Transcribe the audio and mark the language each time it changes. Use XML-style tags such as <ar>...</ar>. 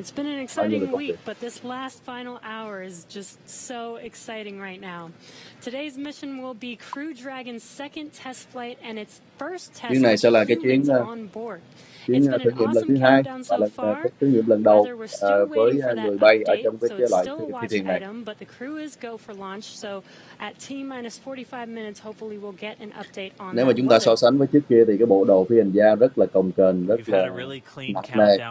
<en>It's been an exciting week, but this last final hour is just so exciting right now. Today's mission will be Crew Dragon's second test flight and its first test</en> <vi>chuyến này sẽ là cái chuyến</vi> <en>on board.</en> <vi>thử nghiệm lần thứ hai và là cái thử nghiệm lần đầu với người bay ở trong cái chế loại phi thuyền này.</vi> <en>But the crew is go for launch, so at T-minus 45 minutes, hopefully we'll get an update on.</en> <vi>Nếu mà chúng ta so sánh với trước kia thì cái bộ đồ phi hành gia rất là cồng kềnh, rất là nặng nề.</vi>